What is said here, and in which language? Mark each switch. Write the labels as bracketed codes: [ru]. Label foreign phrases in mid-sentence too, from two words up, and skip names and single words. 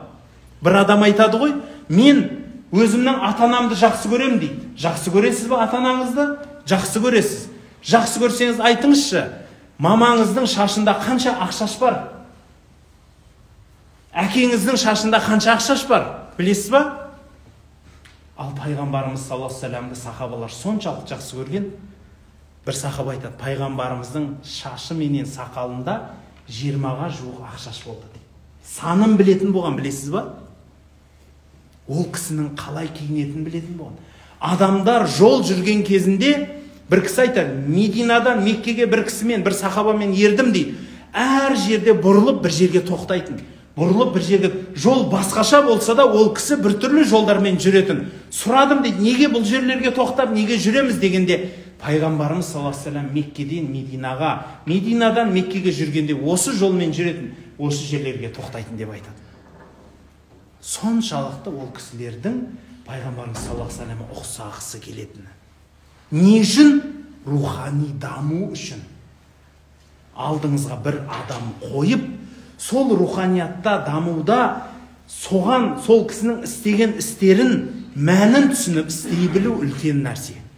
[kk] Бір адам айтады ғой, мен өзімнің ата-анамды жақсы көрем дейді. Жақсы көресіз ба ата-анаңызды? Жақсы көресіз. Жақсы көрсеңіз айтыңызшы, мамаңыздың шашында қанша ақшаш бар? Әкеңіздің шашында қанша ақшаш бар? Білесіз ба? Ал пайғамбарымыз [ar] صلى الله عليه وسلم [kk] сахабалар соншалық жақсы көрген. Бір сахаба айтады, пайғамбарымыздың шашы менен сақалында 20-ға жуық ақшаш болды дейді. Санын білетін болған, білесіз ба? Ол кісінің қалай киінетінін білетін болған. Адамдар жол жүрген кезінде бір кісі айтады, Мединадан Меккеге бір кісімен, бір сахабамен ердім дейді. Әр жерде бұрылып бір жерге тоқтайтын. Бұрылып бір жерге, жол басқаша болса да, ол кісі бір түрлі жолдармен жүретін. Сұрадым дейді, неге бұл жерлерге тоқтап, неге жүреміз дегенде, пайғамбарымыз [ar] صلى الله عليه وسلم [kk] Меккеден Мединаға, Мединадан Меккеге жүргенде осы жолмен жүретін, осы жерлерге тоқтайтын деп айтады. Соншалықты ол кісілердің пайғамбарымыз [ar] صلى الله عليه وسلم [kk] ұқсағысы келетіні. Не үшін? Рухани даму үшін. Алдыңызға бір адам қойып, сол руханиятта дамуда соған сол кісінің істеген істерін мәнін түсініп істей білу үлкен нәрсе.